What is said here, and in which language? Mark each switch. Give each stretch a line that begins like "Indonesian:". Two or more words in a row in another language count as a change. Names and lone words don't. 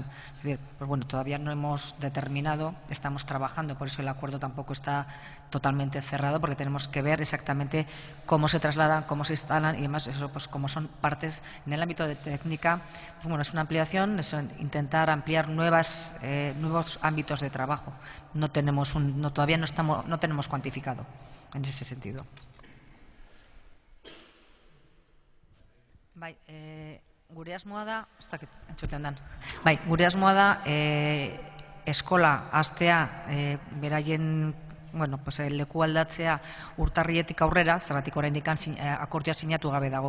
Spanish: Es decir, pues bueno, todavía no hemos determinado, estamos trabajando, por eso el acuerdo tampoco está totalmente cerrado, porque tenemos que ver exactamente cómo se trasladan, cómo se instalan y demás. Eso, pues como son partes en el ámbito de técnica, pues bueno, es una ampliación, es intentar ampliar nuevos ámbitos de trabajo. No tenemos todavía no tenemos cuantificado en ese sentido.
Basque: Bai, gure asmoa da, ez dakit entzuten dan. Bai, gure asmoa da eskola hastea beraien pues, leku aldatzea urtarrietik aurrera, zergatik oraindik akordioa sinatu gabe dago.